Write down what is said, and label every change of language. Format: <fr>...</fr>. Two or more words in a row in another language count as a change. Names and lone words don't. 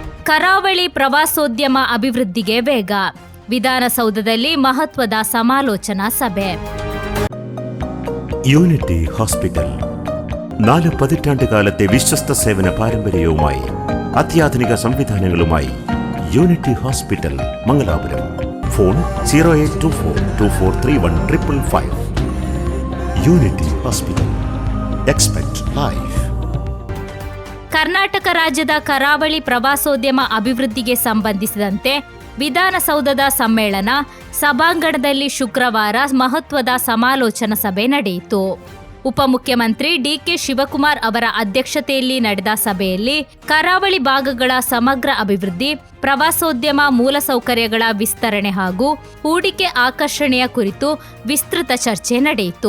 <kn>ಕರಾವಳಿ ಪ್ರವಾಸೋದ್ಯಮ ಅಭಿವೃದ್ಧಿಗೆ ವೇಗ. ವಿಧಾನಸೌಧದಲ್ಲಿ ಮಹತ್ವದ ಸಮಾಲೋಚನಾ ಸಭೆ.</kn> <ml>യൂണിറ്റി ഹോസ്പിറ്റൽ 4 പതിറ്റാണ്ടുകാലത്തെ വിശ്വസ്ത സേവന പാരമ്പര്യവുമായി അത്യാധുനിക സംവിധാനങ്ങളുമായി യൂണിറ്റി ഹോസ്പിറ്റൽ മംഗലാപുരം. ഫോൺ 0824243155. യൂണിറ്റി ഹോസ്പിറ്റൽ.</ml> <en>expect life.</en> <kn>ಕರ್ನಾಟಕ ರಾಜ್ಯದ ಕರಾವಳಿ ಪ್ರವಾಸೋದ್ಯಮ ಅಭಿವೃದ್ಧಿಗೆ ಸಂಬಂಧಿಸಿದಂತೆ ವಿಧಾನಸೌಧದ ಸಮ್ಮೇಳನ ಸಭಾಂಗಣದಲ್ಲಿ ಶುಕ್ರವಾರ ಮಹತ್ವದ ಸಮಾಲೋಚನಾ ಸಭೆ ನಡೆಯಿತು. ಉಪಮುಖ್ಯಮಂತ್ರಿ ಡಿಕೆ ಶಿವಕುಮಾರ್ ಅವರ ಅಧ್ಯಕ್ಷತೆಯಲ್ಲಿ ನಡೆದ ಸಭೆಯಲ್ಲಿ ಕರಾವಳಿ ಭಾಗಗಳ ಸಮಗ್ರ ಅಭಿವೃದ್ಧಿ, ಪ್ರವಾಸೋದ್ಯಮ ಮೂಲಸೌಕರ್ಯಗಳ ವಿಸ್ತರಣೆ ಹಾಗೂ ಹೂಡಿಕೆ ಆಕರ್ಷಣೆಯ ಕುರಿತು ವಿಸ್ತೃತ ಚರ್ಚೆ ನಡೆಯಿತು.</kn>